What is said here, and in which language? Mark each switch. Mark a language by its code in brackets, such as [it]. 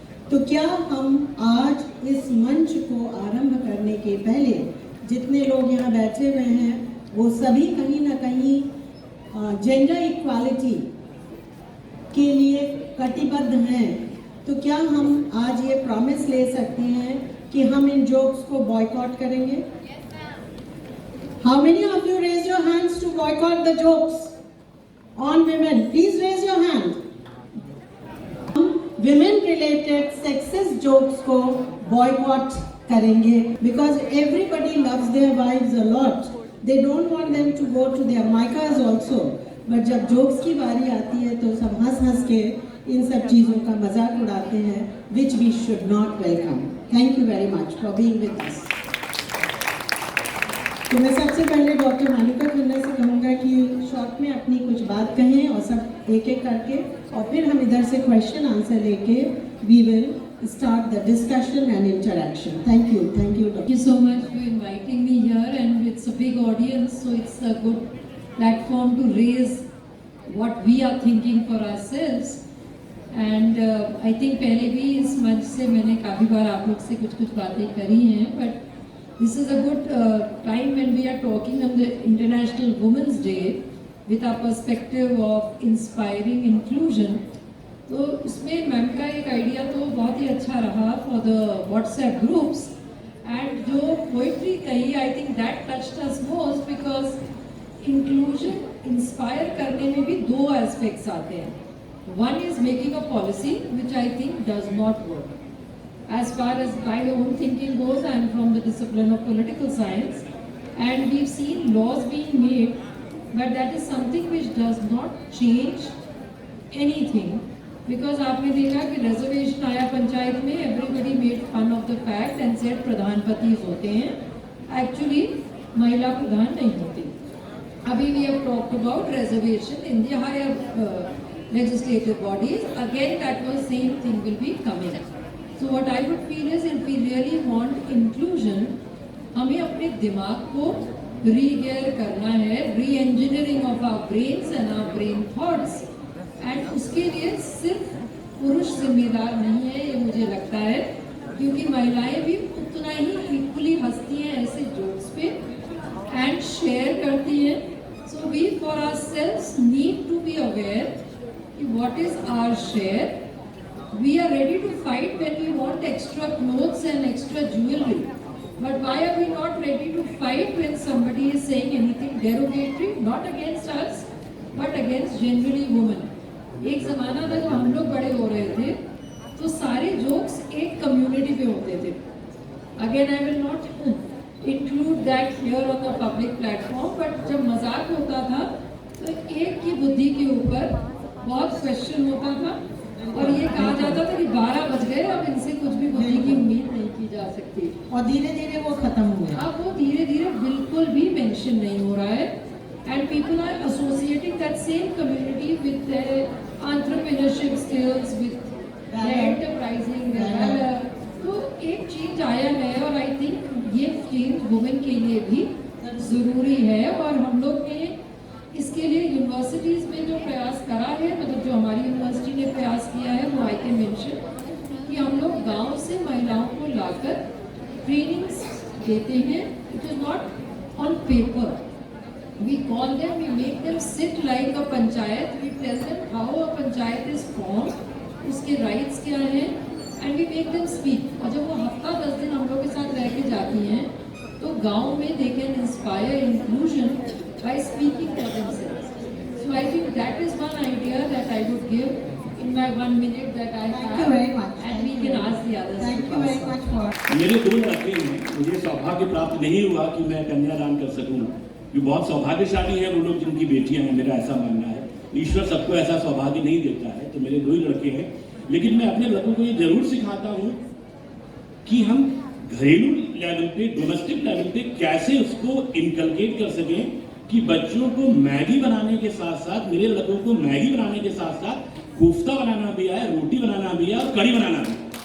[hi] तो क्या हम आज इस मंच को आरंभ करने के पहले जितने लोग यहाँ बैठे हुए हैं वो सभी कहीं ना कहीं जेंडर इक्वालिटी के लिए कटिबद्ध हैं, तो क्या हम आज ये प्रॉमिस ले सकते हैं कि हम इन जोक्स को बॉयकॉट करेंगे? [en] How many of you raise your hands to boycott the jokes on women? Please raise your hand. Women related sexist jokes को boycott करेंगे because everybody loves their wives a lot. They don't want them to go to their maikas also. [hi] But जब jokes की बारी आती है तो सब हंस के इन सब चीज़ों का मजाक उड़ाते हैं, [en] which we should not welcome. Thank you very much for being with us. [hi] तो मैं सबसे पहले डॉक्टर मानिका खन्ना से कहूँगा कि शॉर्ट में अपनी कुछ बात कहें और सब एक एक करके, और फिर हम इधर से क्वेश्चन आंसर लेके [en] We will start the discussion and interaction. Thank you, doctor. Thank you so much for inviting me here, and it's a big audience, so it's a good platform to raise what we are thinking for ourselves. And I think [hi] पहले भी इस मंच से मैंने काफ़ी बार आप लोग से कुछ बातें करी हैं, [en] but this is a good time when we are talking on the International Women's Day with our perspective of inspiring inclusion. [hi] तो इसमें मैम का एक आइडिया तो बहुत ही अच्छा रहा [en] for the WhatsApp groups, [hi] and जो पोइट्री कही, [en] I think that touched us most because [hi] inclusion inspire करने में भी दो aspects आते हैं. [en] One is making a policy which I think does not work. As far as my own thinking goes, I am from the discipline of political science, and we've seen laws being made, but that is something which does not change anything. [hi] Because आपने देखा कि reservation आया पंचायत में, [en] everybody made fun of the fact and said [hi] प्रधानपतिज होते हैं, actually महिला प्रधान नहीं होती. [en] अभी we have talked about reservation in the higher legislative bodies. Again, that was same thing will be coming. So what I would feel is, if we really want inclusion, [hi] हमें अपने दिमाग को री-गेयर करना है, [en] Reengineering of our brains and our brain thoughts. [hi] And उसके लिए सिर्फ पुरुष जिम्मेदार नहीं है, ये मुझे लगता है, क्योंकि महिलाएं भी उतना ही इक्वली हंसती हैं ऐसे जोक्स पे एंड शेयर करती हैं. [en] So we for ourselves need to be aware कि what is our share. We are ready to fight when we want extra clothes and extra jewellery, but why are we not ready to fight when somebody is saying anything derogatory, not against us but against generally women. [hi] एक ज़माना था जब हम लोग बड़े हो रहे थे तो सारे जोक्स एक कम्युनिटी पे होते थे. [en] again I will not include that here on the public platform, [hi] but जब मजाक होता था तो एक की बुद्धि के ऊपर बहुत क्वेश्चन होता था और ये कहा जाता था कि 12 बज गए, अब इनसे कुछ भी बुद्धि की उम्मीद नहीं की जा सकती. और धीरे धीरे वो खत्म हुए. अब वो धीरे धीरे बिल्कुल भी मेंशन नहीं हो रहा है. [en] And people are associating that same community with their entrepreneurship skills, with their enterprising, their valor. [hi] तो एक चेंज आया है और आई थिंक ये चेंज वुमेन के लिए भी ज़रूरी है. और हम लोग ने इसके लिए यूनिवर्सिटीज़ में जो प्रयास करा है, मतलब जो हमारी यूनिवर्सिटी ने प्रयास किया है, वो आई कैन मेंशन कि हम लोग गांव से महिलाओं को लाकर ट्रेनिंग्स देते हैं. [en] It is not on paper. We call them, we make them sit like a panchayat, we tell them how a panchayat is formed, [hi] उसके rights क्या हैं, [en] and we make them speak. [hi] और जब वो हफ्ता 10 दिन हम लोग के साथ रह के जाती हैं तो गांव में [en] they can inspire inclusion by speaking for themselves. So I think that is one idea that I would give in my 1 minute that I have. Thank you very much. And we can ask the others. Thank you very much for. [hi] मेरे 2 लड़के हैं, मुझे सौभाग्य प्राप्त नहीं हुआ कि मैं कन्यादान कर सकूं. ये बहुत सौभाग्यशाली है वो लोग जिनकी बेटियां हैं, मेरा ऐसा मानना है. ईश्वर सबको ऐसा सौभाग्य नहीं देता है. तो मेरे 2 ही लड़के हैं, लेकिन मैं अपने लड़कों को ये जरूर सिखाता हूँ कि हम घरेलू लेवल पे, डोमेस्टिक लेवल पे कैसे उसको इनकलकेट कर सकें कि बच्चों को मैगी बनाने के साथ साथ, मेरे लड़कों को मैगी बनाने के साथ साथ कोफ्ता बनाना भी आए, रोटी बनाना भी आए और कड़ी बनाना भी.